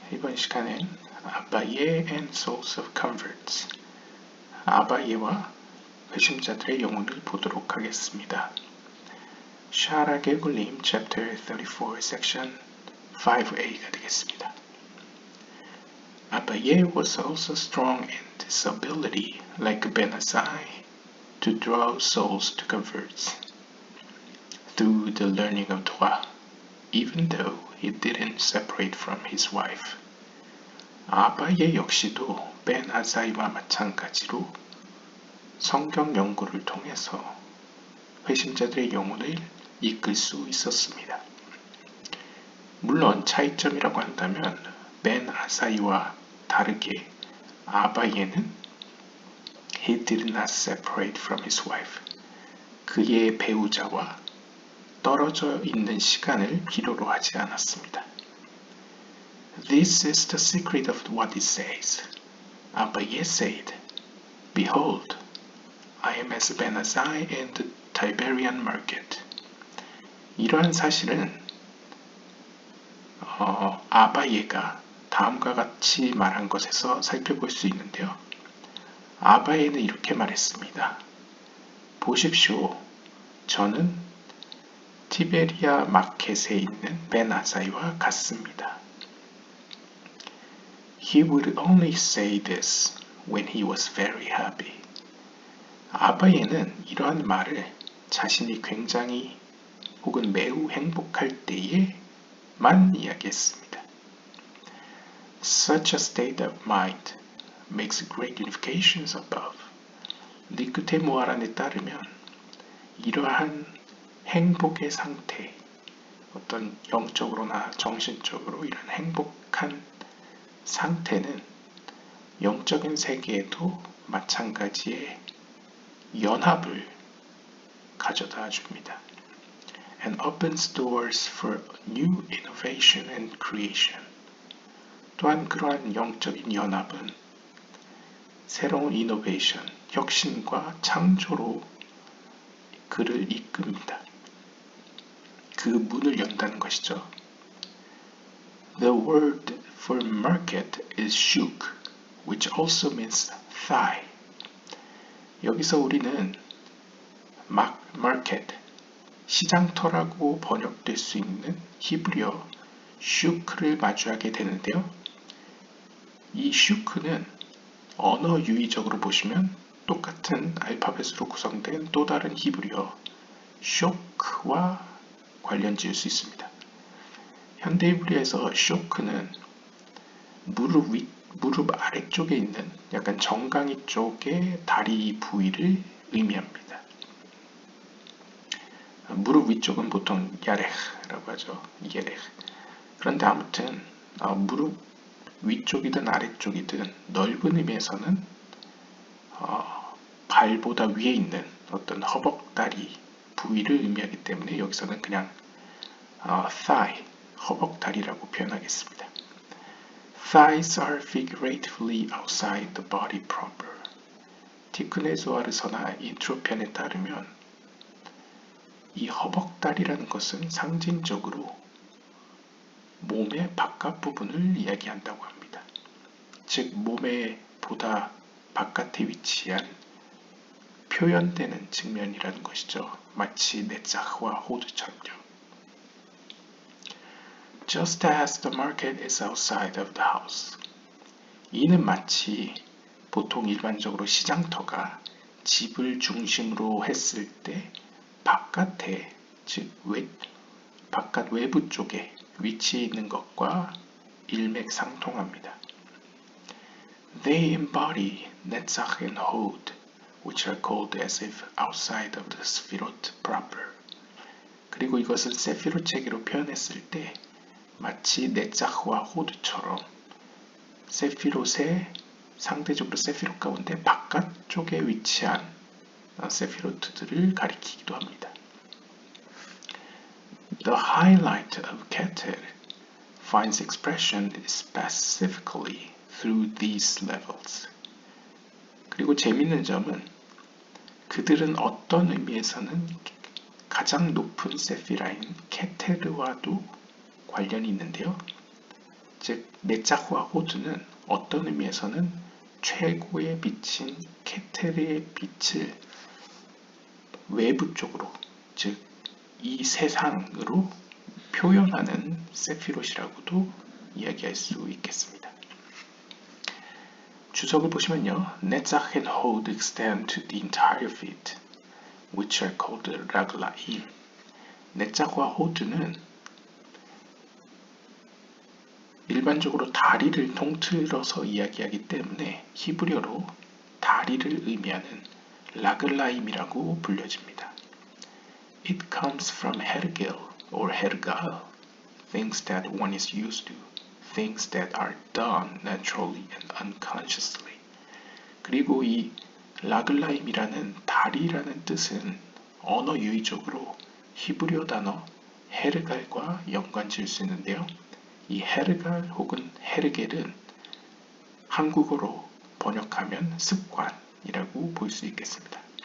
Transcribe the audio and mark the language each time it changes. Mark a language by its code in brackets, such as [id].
[ko] 이번 시간엔 아바예 [en] and Souls of Converts, [ko] 아바예와 회심자들의 영혼을 보도록 하겠습니다. 샤라 게굴림 [en] Chapter 34, Section 5a [ko] 가 되겠습니다. [en] 아바예 was also strong in this ability, like Ben Azai, to draw souls to converts through the learning of Torah, even though he didn't separate from his wife. [ko] 아바예 역시도 벤 아사이와 마찬가지로 성경 연구를 통해서 회심자들의 영혼을 이끌 수 있었습니다. 물론 차이점이라고 한다면 벤 아사이와 다르게 아바예는 [en] he did not separate from his wife, [ko] 그의 배우자와 떨어져 있는 시간을 필요로 하지 않았습니다. [en] This is the secret of what it says. Abaye said, Behold, I am as Ben Azai in the Tiberian market. [ko] 이러한 사실은 아바예가 다음과 같이 말한 것에서 살펴볼 수 있는데요. 아바예는 이렇게 말했습니다. 보십시오. 저는 티베리아 마켓에 있는 벤 아사이와 같습니다. [en] He would only say this when he was very happy. [ko] 아바예는 이러한 말을 자신이 굉장히 혹은 매우 행복할 때에만 이야기했습니다. [en] Such a state of mind makes great unifications above. [ko] 니크테 모아란에 따르면 이러한 행복의 상태, 어떤 영적으로나 정신적으로 이런 행복한 상태는 영적인 세계에도 마찬가지의 연합을 가져다 줍니다. [en] And opens doors for new innovation and creation. [ko] 또한 그러한 영적인 연합은 새로운 이노베이션, 혁신과 창조로 그를 이끕니다. 그 문을 연다는 것이죠. [en] The word for market is shuk, which also means thigh. [ko] 여기서 우리는 market, 시장터라고 번역될 수 있는 히브리어 shuk를 마주하게 되는데요. 이 shuk는 언어 유의적으로 보시면 똑같은 알파벳으로 구성된 또 다른 히브리어 shok와 관련 지을 수 있습니다. 현대 히브리어에서 쇼크는 무릎 아래쪽에 있는 약간 정강이 쪽의 다리 부위를 의미합니다. 무릎 위쪽은 보통 야레흐라고 하죠. 예레흐. 그런데 아무튼 무릎 위쪽이든 아래쪽이든 넓은 의미에서는 발보다 위에 있는 어떤 허벅다리 부위를 의미하기 때문에 여기서는 그냥 thigh, 허벅다리라고 표현하겠습니다. [en] Thighs are figuratively outside the body proper. [ko] 티크네 조아르서나 인트로편에 따르면 이 허벅다리라는 것은 상징적으로 몸의 바깥 부분을 이야기한다고 합니다. 즉 몸의 보다 바깥에 위치한 표현되는 측면이라는 것이죠. 마치 네자흐와 호두처럼요. [en] Just as the market is outside of the house. [ko] 이는 마치 보통 일반적으로 시장터가 집을 중심으로 했을 때 바깥에, 즉 바깥 외부 쪽에 위치해 있는 것과 일맥상통합니다. [en] They embody Netzach and Hod, which are called as if outside of the Sefirot proper. [ko] 그리고 이것은 세피롯 체계로 표현했을 때 마치 네자흐와 호드처럼 세피롯의 상대적으로 세피롯 가운데 바깥쪽에 위치한 세피로트들을 가리키기도 합니다. [en] The highlight of Keter finds expression specifically through these levels. [ko] 그리고 재밌는 점은 그들은 어떤 의미에서는 가장 높은 세피라인 케테르와도 관련이 있는데요. 즉 네차흐와 호드는 어떤 의미에서는 최고의 빛인 케테르의 빛을 외부 쪽으로, 즉 이 세상으로 표현하는 세피롯이라고도 이야기할 수 있겠습니다. 주석을 보시면요. [en] 네차흐 and Hod extend to the entire feet, which are called raglaim. [ko] 네차흐와 호드는 일반적으로 다리를 통틀어서 이야기하기 때문에 히브리어로 다리를 의미하는 라글라임이라고 불려집니다. [en] It comes from hergel or hergal, things that one is used to, things that are done naturally and unconsciously. [ko] 그리고 이 라글라임이라는 다리라는 뜻은 언어 유의적으로 히브리어 단어 헤르갈과 연관 지을 수 있는데요. 이 헤르갈 혹은 헤르겔은 한국어로 번역하면 습관이라고 볼 수 있겠습니다.